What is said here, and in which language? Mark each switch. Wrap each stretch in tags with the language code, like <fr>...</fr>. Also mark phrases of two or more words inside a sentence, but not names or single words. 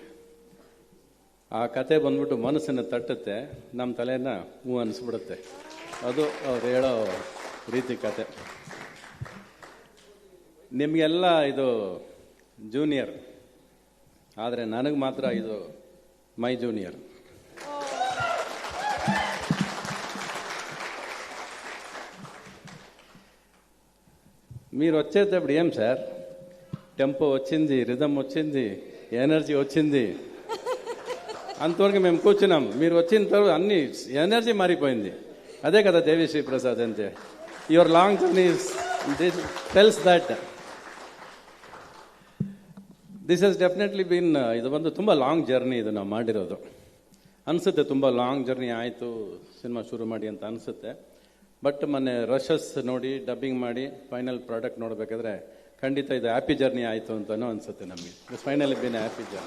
<kn>ಆ ಕತೆ ಬಂದ್ಬಿಟ್ಟು ಮನಸ್ಸನ್ನು ತಟ್ಟುತ್ತೆ, ನಮ್ಮ ತಲೆನ ಹೂ ಅನಿಸ್ಬಿಡುತ್ತೆ. ಅದು ಅವ್ರು ಹೇಳೋ ರೀತಿ ಕತೆ. ನಿಮಗೆಲ್ಲ ಇದು ಜೂನಿಯರ್, ಆದರೆ ನನಗೆ ಮಾತ್ರ ಇದು</kn> <en>my junior.</en> <te>మీరు వచ్చేటప్పుడు ఏం సార్ టెంపో వచ్చింది, రిథం వచ్చింది, ఎనర్జీ వచ్చింది, అంతవరకు మేము కూర్చున్నాం. మీరు వచ్చిన తర్వాత అన్ని ఎనర్జీ మారిపోయింది. అదే కదా దేవిశ్రీ ప్రసాద్ అంటే.</te> <en>Your long journey tells that this has definitely been,</en> <kn>ಇದು ಒಂದು ತುಂಬ</kn> <en>long journey</en> <kn>ಇದು ನಾವು ಮಾಡಿರೋದು. ಅನಿಸುತ್ತೆ ತುಂಬ</kn> <en>long journey</en> <kn>ಆಯಿತು ಸಿನಿಮಾ ಶುರು ಮಾಡಿ ಅಂತ ಅನಿಸುತ್ತೆ. ಬಟ್ ಮೊನ್ನೆ ರಶಸ್ ನೋಡಿ ಡಬ್ಬಿಂಗ್ ಮಾಡಿ</kn> <en>final product</en> <kn>ನೋಡಬೇಕಾದ್ರೆ ಖಂಡಿತ ಇದು</kn> <en>happy journey</en> <kn>ಆಯಿತು ಅಂತಲೂ ಅನಿಸುತ್ತೆ ನಮಗೆ.</kn> <en>It's finally been happy journey.</en>